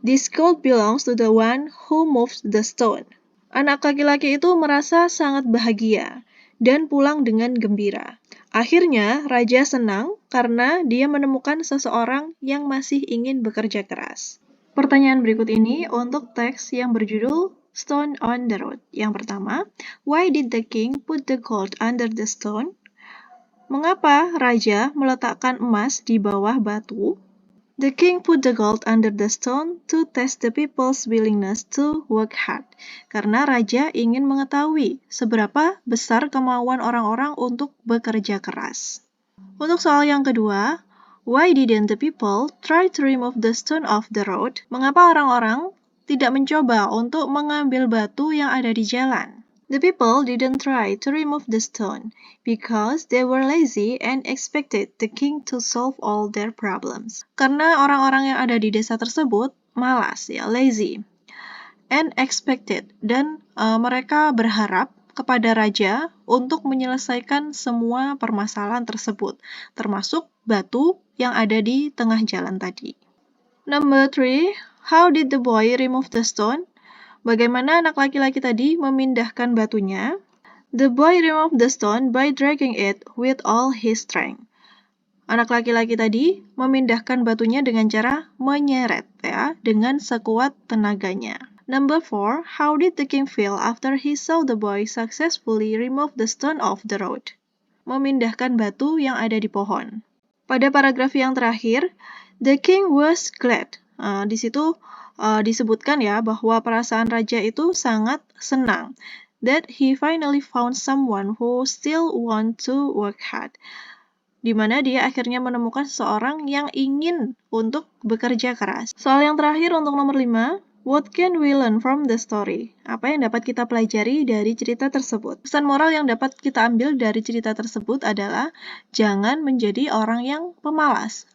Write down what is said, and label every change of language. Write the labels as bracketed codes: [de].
[en] This gold belongs to the one who moves the stone." [id] Anak laki-laki itu merasa sangat bahagia dan pulang dengan gembira. Akhirnya, raja senang karena dia menemukan seseorang yang masih ingin bekerja keras. Pertanyaan berikut ini untuk teks yang berjudul Stone on the Road. Yang pertama, [en] why did the king put the gold under the stone? [id] Mengapa raja meletakkan emas di bawah batu? [en] The king put the gold under the stone to test the people's willingness to work hard. [id] Karena raja ingin mengetahui seberapa besar kemauan orang-orang untuk bekerja keras. Untuk soal yang kedua, [en] why didn't the people try to remove the stone off the road? [id] Mengapa orang-orang tidak mencoba untuk mengambil batu yang ada di jalan? [en] The people didn't try to remove the stone because they were lazy and expected the king to solve all their problems. [id] Karena orang-orang yang ada di desa tersebut malas, ya, [en] lazy, and expected, [id] dan mereka berharap kepada raja untuk menyelesaikan semua permasalahan tersebut, termasuk batu yang ada di tengah jalan tadi. [en] Number 3, how did the boy remove the stone? [id] Bagaimana anak laki-laki tadi memindahkan batunya? [en] The boy removed the stone by dragging it with all his strength. [id] Anak laki-laki tadi memindahkan batunya dengan cara menyeret, ya, dengan sekuat tenaganya. [en] Number 4, how did the king feel after he saw the boy successfully remove the stone off the road? [id] Memindahkan batu yang ada di pohon. Pada paragraf yang terakhir, [en] the king was glad. [id] Di situ disebutkan, ya, bahwa perasaan raja itu sangat senang. [en] That he finally found someone who still want to work hard. [id] Di mana dia akhirnya menemukan seseorang yang ingin untuk bekerja keras. Soal yang terakhir untuk nomor 5, [en] what can we learn from the story? [id] Apa yang dapat kita pelajari dari cerita tersebut? Pesan moral yang dapat kita ambil dari cerita tersebut adalah jangan menjadi orang yang pemalas.